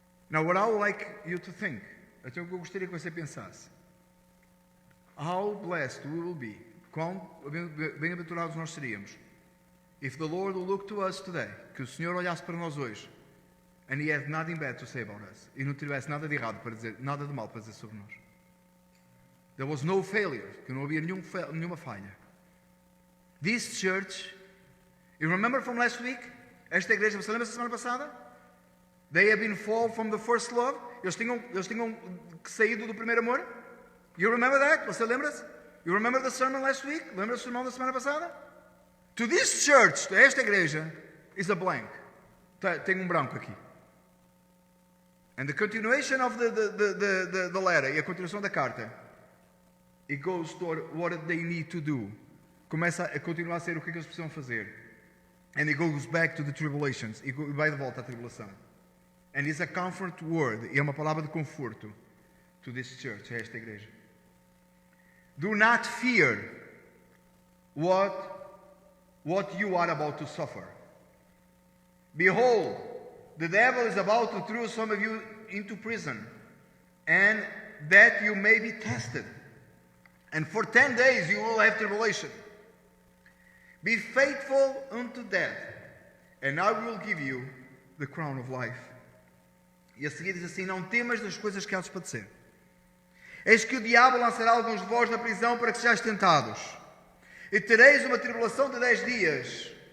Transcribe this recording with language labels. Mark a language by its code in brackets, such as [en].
[en] Now, what I would like you to think, [pt] então eu gostaria que você pensasse, [en] how blessed we will be, [pt] quão bem-aventurados nós seríamos, [en] if the Lord will look to us today, [pt] que o Senhor olhasse para nós hoje, [en] and He had nothing bad to say about us, [pt] e não tivesse nada de errado para dizer, nada de mal para dizer sobre nós. [en] There was no failure, [pt] que não havia nenhuma falha. [en] This church, you remember from last week? [pt] Esta igreja, você lembra da semana passada? [en] They have been fall from the first love. [pt] Eles tinham saído do primeiro amor. [en] You remember that? [pt] Você lembra-se? [en] You remember the sermon last week? [pt] Lembra do sermão da semana passada? [en] To this church, to [pt] esta igreja, [en] is a blank. [pt] Tem branco aqui. [en] And the continuation of the letter, [pt] e a continuação da carta, [en] it goes toward what they need to do. [pt] Começa a continuar a ser o que eles precisam fazer. [en] And it goes back to the tribulations. [pt] E vai de volta à tribulação. [en] And it's a comfort word. [pt] E é uma palavra de conforto [en] to this church, [pt] a esta igreja. [en] Do not fear what you are about to suffer. Behold, the devil is about to throw some of you into prison, and that you may be tested. And for 10 days you will have tribulation. Be faithful unto death, and I will give you the crown of life. [pt] E a seguir diz assim: não temas das coisas que há de padecer. Eis que o diabo lançará alguns de vós na prisão para que sejais tentados. E tereis uma tribulação de 10 dias.